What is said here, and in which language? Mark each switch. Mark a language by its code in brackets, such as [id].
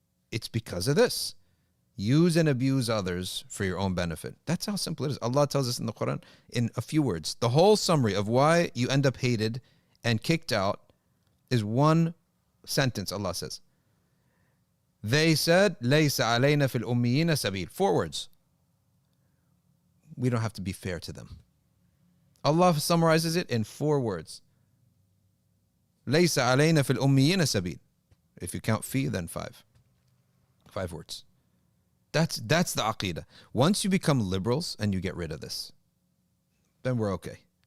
[en] It's because of this. Use and abuse others for your own benefit. That's how simple it is. Allah tells us in the Qur'an in a few words. The whole summary of why you end up hated and kicked out is one sentence. Allah says, they said, [ar] لَيْسَ عَلَيْنَا فِي الْأُمِّيِّينَ سَبِيلٌ. [en] 4 words. We don't have to be fair to them. Allah summarizes it in 4 words. [ar] لَيْسَ عَلَيْنَا فِي الْأُمِّيِّينَ سَبِيلٌ. [en] If you count fi, then 5. 5 words. That's the aqidah. Once you become liberals and you get rid of this, then we're okay.